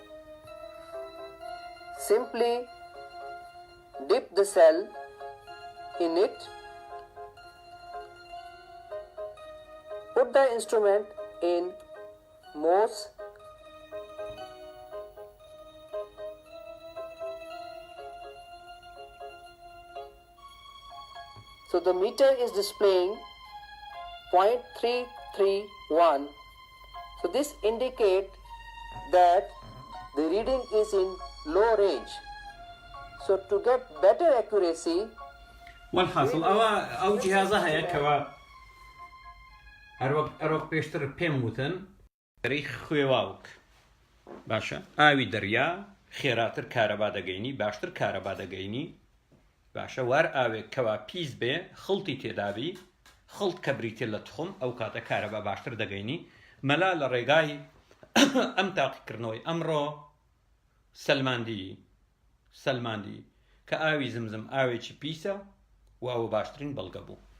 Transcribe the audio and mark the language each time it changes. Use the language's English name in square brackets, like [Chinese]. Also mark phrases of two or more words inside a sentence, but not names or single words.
[English] simply dip the cell in it, put the instrument in Morse so the meter is displaying 0.331. So this indicates that the reading is in low range. So to get better accuracy, [Central Kurdish] والحاصل ئەو جیهازە هەیە کەوا هەروەک پێشتر پێم وتن دەری خوێواوک باشە ئاوی دەریا خێراتر کارەبا دەگەینی باشتر کارەبا دەگەینی باشە وار ئاوێک کەوا پیس بێ خڵتی تێدابی خڵت کە بریتێ لە تخم ئەو کاتە کارەبا باشتر دەگەینی مەلا لە ڕێگای ئەم تاقیکردنەوەی ئەمڕۆ سەلماندی کە ئاوی زمزم ئاوێکی پیسە و ئەوە باشترین بەڵگە بوو.